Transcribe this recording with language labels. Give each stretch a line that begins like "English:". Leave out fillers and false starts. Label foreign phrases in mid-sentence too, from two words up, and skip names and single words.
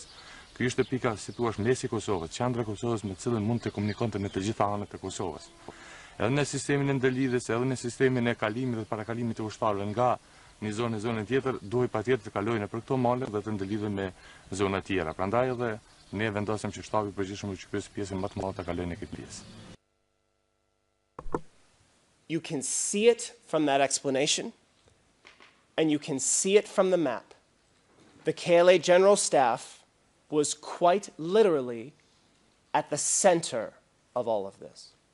Albanian: Ky ishte pika, si thua, mesi i Kosovës, qendra e Kosovës me të cilën mund të komunikonte në të gjitha anët e Kosovës. Edhe në sistemin e ndërlidhjes, edhe në sistemin e kalimit dhe parakalimit të ushtarëve nga një zonë në zonën tjetër, duhej patjetër të kalojnë për këto male dhe të ndërlidhen me zona tjera. Prandaj edhe ne vendosëm që shtabi i përgjithshëm i UÇK-s pjesën më të madhe ta kalojnë në këtë pjesë.
English: You can see it from that explanation, and you can see it from the map. The KLA General Staff was quite literally at the center of all of this.